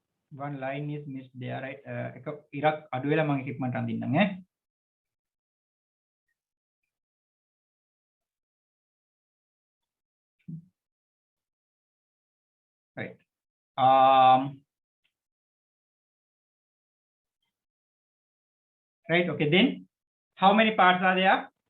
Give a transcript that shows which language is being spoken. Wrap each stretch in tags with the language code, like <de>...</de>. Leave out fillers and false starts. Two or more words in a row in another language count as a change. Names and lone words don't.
<en>one line is missed there, right?</en> <si>එක ඉරක් අඩු වෙලා මම ඉක්මනට අඳින්නම් ඈ.</si> <en>Right. Right. Okay. Then, how many parts are there?</en>